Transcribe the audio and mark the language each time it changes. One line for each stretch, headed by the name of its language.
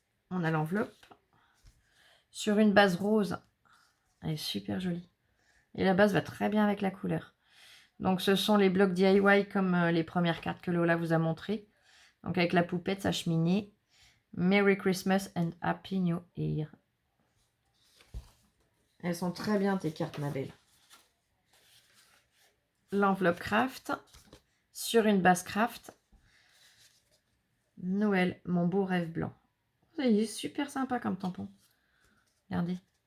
French: On a l'enveloppe sur une base rose. Elle est super jolie. Et la base va très bien avec la couleur. Donc ce sont les blocs DIY comme les premières cartes que Lola vous a montrées. Donc avec la poupette, sa cheminée.
English: Merry Christmas and Happy New Year.
French: Elles sont très bien tes cartes, ma belle. L'enveloppe craft. Sur une base craft. Noël, mon beau rêve blanc. Il est super sympa comme tampon. Regardez.